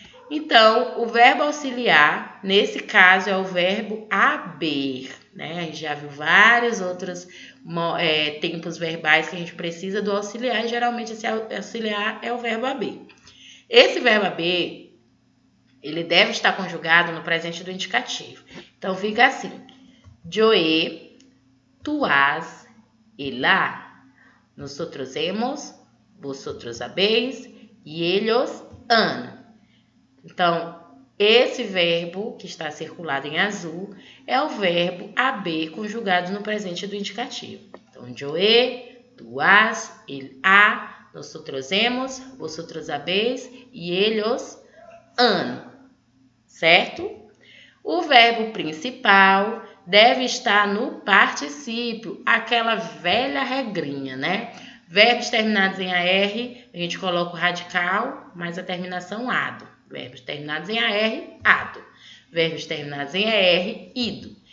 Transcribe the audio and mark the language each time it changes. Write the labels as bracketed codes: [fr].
[pt] Então, o verbo auxiliar, nesse caso, é o verbo haver, né? A gente já viu vários outros tempos verbais que a gente precisa do auxiliar e geralmente esse auxiliar é o verbo haver. Esse verbo haver, ele deve estar conjugado no presente do indicativo. Então, fica assim: [es] yo he, tú has, él ha. Nosotros hemos, vosotros habéis e ellos han. [pt] Então, esse verbo que está circulado em azul é o verbo haber conjugado no presente do indicativo. [es] Então, yo he, tú has, él ha, nosotros hemos, vosotros habéis e ellos han. [pt] Certo? O verbo principal deve estar no particípio, aquela velha regrinha, né? Verbos terminados em AR, a gente coloca o radical, mais a terminação ado. Verbos terminados em AR, ado. Verbos terminados em ER, ido.